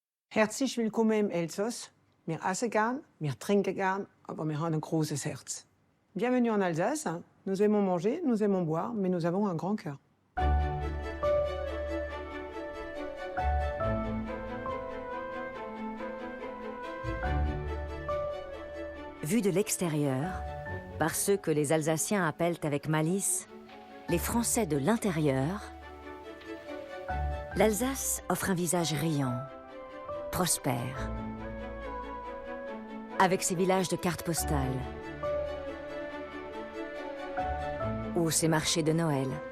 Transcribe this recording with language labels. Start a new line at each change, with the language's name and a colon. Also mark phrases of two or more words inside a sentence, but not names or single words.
German: Herzlich willkommen im Elsass. Wir essen gern, wir trinken gern, aber wir haben ein großes Herz.
French: Bienvenue en Alsace. Nous aimons manger, nous aimons boire, mais nous avons un grand cœur. Vu de l'extérieur, par ceux que les Alsaciens appellent avec malice les Français de l'intérieur, l'Alsace offre un visage riant, prospère, avec ses villages de cartes postales ou ses marchés de Noël.